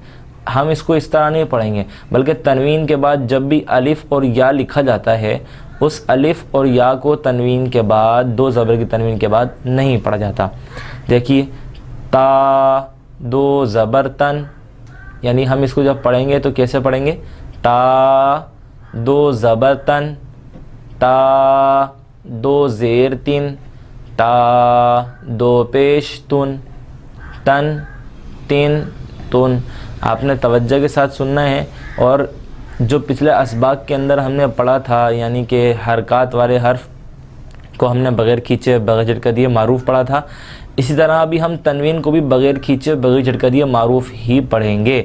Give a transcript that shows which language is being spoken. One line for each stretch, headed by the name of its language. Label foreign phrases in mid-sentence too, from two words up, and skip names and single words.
Urdu: ہم اس کو اس طرح نہیں پڑھیں گے، بلکہ تنوین کے بعد جب بھی الف اور یا لکھا جاتا ہے اس الف اور یا کو تنوین کے بعد 2 زبر کی تنوین کے بعد نہیں پڑھا جاتا۔ دیکھیے، تا 2 زبر تن، یعنی ہم اس کو جب پڑھیں گے تو کیسے پڑھیں گے؟ تا 2 زبر تن، تا 2 زیر تن، تا 2 پیش تن، تن تن تن۔ آپ نے توجہ کے ساتھ سننا ہے، اور جو پچھلے اسباق کے اندر ہم نے پڑھا تھا، یعنی کہ حرکات والے حرف کو ہم نے بغیر کھینچے بغیر جھٹکا دیے معروف پڑھا تھا، اسی طرح ابھی ہم تنوین کو بھی بغیر کھینچے بغیر جھٹکا دیے معروف ہی پڑھیں گے۔